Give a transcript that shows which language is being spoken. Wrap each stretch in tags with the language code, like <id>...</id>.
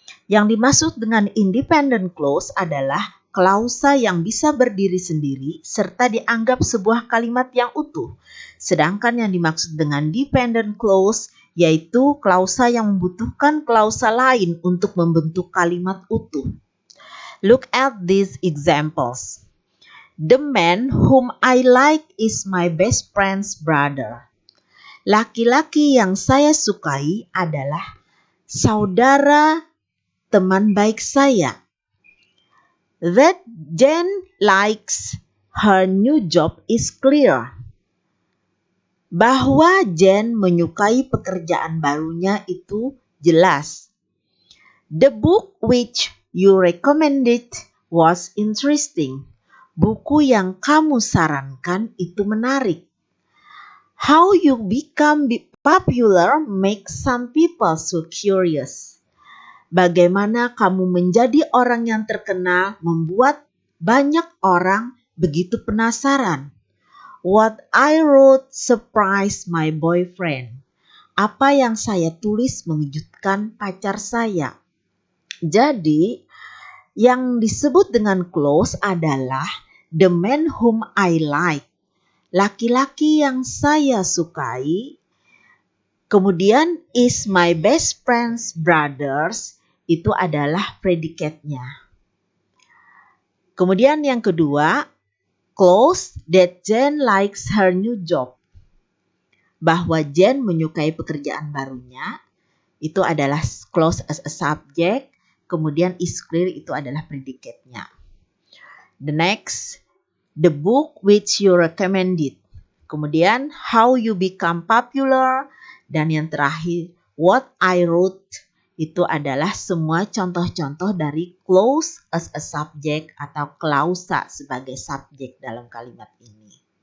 <id>Yang dimaksud dengan independent clause adalah klausa yang bisa berdiri sendiri serta dianggap sebuah kalimat yang utuh. Sedangkan yang dimaksud dengan dependent clause yaitu klausa yang membutuhkan klausa lain untuk membentuk kalimat utuh.</id> <en>Look at these examples. The man whom I like is my best friend's brother.</en> <id>Laki-laki yang saya sukai adalah saudara teman baik saya.</id> <en>That Jane likes her new job is clear.</en> <id>Bahwa Jane menyukai pekerjaan barunya itu jelas.</id> <en>The book which you recommended was interesting.</en> <id>Buku yang kamu sarankan itu menarik.</id> <en>How you become popular makes some people so curious.</en> <id>Bagaimana kamu menjadi orang yang terkenal membuat banyak orang begitu penasaran.</id> <en>What I wrote surprised my boyfriend.</en> <id>Apa yang saya tulis mengejutkan pacar saya. Jadi, yang disebut dengan clause adalah</id> <en>the man whom I like.</en> <id>Laki-laki yang saya sukai. Kemudian</id> <en>is my best friend's brothers,</en> <id>itu adalah predikatnya. Kemudian yang kedua,</id> <en>clause that Jane likes her new job.</en> <id>Bahwa Jane menyukai pekerjaan barunya, itu adalah</id> <en>clause as a subject,</en> <id>kemudian</id> <en>is clear</en> <id>itu adalah predikatnya.</id> <en>The next, the book which you recommended.</en> <id>Kemudian</id> <en>how you become popular.</en> <id>Dan yang terakhir,</id> <en>what I wrote,</en> <id>itu adalah semua contoh-contoh dari</id> <en>clause as a subject</en> <id>atau klausa sebagai subjek dalam kalimat ini.</id>